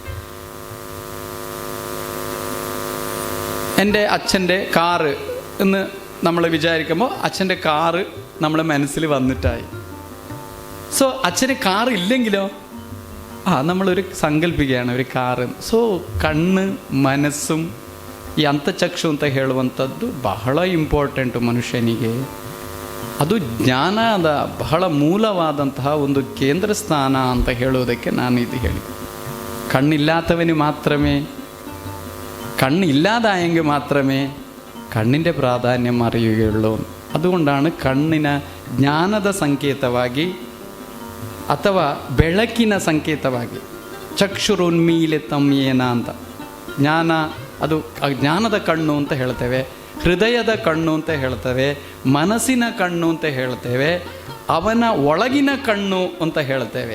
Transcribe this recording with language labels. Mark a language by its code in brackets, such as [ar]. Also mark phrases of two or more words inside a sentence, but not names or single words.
[ml] എൻ്റെ അച്ഛൻ്റെ കാറ് എന്ന് നമ്മൾ വിചാരിക്കുമ്പോൾ അച്ഛൻ്റെ കാറ് നമ്മളെ മനസ്സിൽ വന്നിട്ടായി. സോ അച്ഛന് കാറ് ഇല്ലെങ്കിലോ നമ്മളൊരു സങ്കല്പിക്കുകയാണ് ഒരു കാറ്. [kn] ಸೊ ಕಣ್ಣು ಮನಸ್ಸು ಈ ಅಂತಚಕ್ಷು ಅಂತ ಹೇಳುವಂಥದ್ದು ಬಹಳ ಇಂಪಾರ್ಟೆಂಟು ಮನುಷ್ಯನಿಗೆ. ಅದು ಜ್ಞಾನದ ಬಹಳ ಮೂಲವಾದಂತಹ ಒಂದು ಕೇಂದ್ರ ಸ್ಥಾನ ಅಂತ ಹೇಳುವುದಕ್ಕೆ ನಾನು ಇದು ಹೇಳಿದೆ. [ml] കണ്ണില്ലാത്തവന് മാത്രമേ, കണ്ണില്ലാതായെങ്കിൽ മാത്രമേ കണ്ണിൻ്റെ പ്രാധാന്യം അറിയുകയുള്ളൂ. [kn] അതുകൊണ്ടാണ് കണ്ണിನ ಜ್ಞಾನದ ಸಂಕೇತವಾಗಿ ಅಥವಾ ಬೆಳಕಿನ ಸಂಕೇತವಾಗಿ ಚಕ್ಷುರುನ್ಮೀಲಿತಂ ಏನ ಅಂತ, ಜ್ಞಾನ ಅದು ಜ್ಞಾನದ ಕಣ್ಣು ಅಂತ ಹೇಳ್ತೇವೆ, ಹೃದಯದ ಕಣ್ಣು ಅಂತ ಹೇಳ್ತೇವೆ, ಮನಸ್ಸಿನ ಕಣ್ಣು ಅಂತ ಹೇಳ್ತೇವೆ, ಅವನ ಒಳಗಿನ ಕಣ್ಣು ಅಂತ ಹೇಳ್ತೇವೆ.